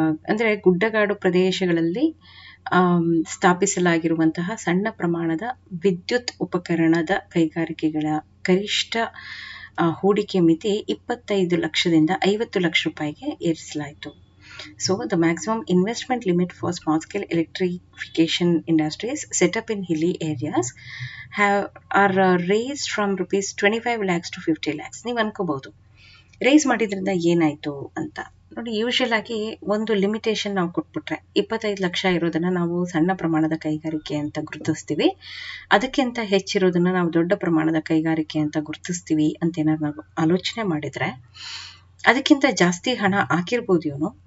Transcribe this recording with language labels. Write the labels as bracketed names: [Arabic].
[Kannada] ಅಂದರೆ ಗುಡ್ಡಗಾಡು ಪ್ರದೇಶಗಳಲ್ಲಿ ಸ್ಥಾಪಿಸಲಾಗಿರುವಂತಹ ಸಣ್ಣ ಪ್ರಮಾಣದ ವಿದ್ಯುತ್ ಉಪಕರಣದ ಕೈಗಾರಿಕೆಗಳ ಗರಿಷ್ಠ ಹೂಡಿಕೆ ಮಿತಿ 25 ಲಕ್ಷದಿಂದ 50 ಲಕ್ಷ ರೂಪಾಯಿಗೆ ಏರಿಸಲಾಯಿತು. [English] So the maximum investment limit for small scale electrification industries set up in hilly areas are raised from rupees 25 lakhs to 50 lakhs. [Kannada] ನೀವು ಅನ್ಕೋಬಹುದು ರೇಸ್ ಮಾಡಿದ್ರಿಂದ ಏನಾಯಿತು ಅಂತ. ನೋಡಿ, ಯೂಶುವಲ್ ಆಗಿ ಒಂದು ಲಿಮಿಟೇಷನ್ ನಾವು ಕೊಟ್ಬಿಟ್ರೆ 25 ಲಕ್ಷ ಇರೋದನ್ನು ನಾವು ಸಣ್ಣ ಪ್ರಮಾಣದ ಕೈಗಾರಿಕೆ ಅಂತ ಗುರುತಿಸ್ತೀವಿ, ಅದಕ್ಕಿಂತ ಹೆಚ್ಚಿರೋದನ್ನು ನಾವು ದೊಡ್ಡ ಪ್ರಮಾಣದ ಕೈಗಾರಿಕೆ ಅಂತ ಗುರುತಿಸ್ತೀವಿ ಅಂತ ಏನಾದ್ರು ನಾವು ಆಲೋಚನೆ ಮಾಡಿದರೆ ಅದಕ್ಕಿಂತ ಜಾಸ್ತಿ ಹಣ ಹಾಕಿರ್ಬೋದು ಇವನು.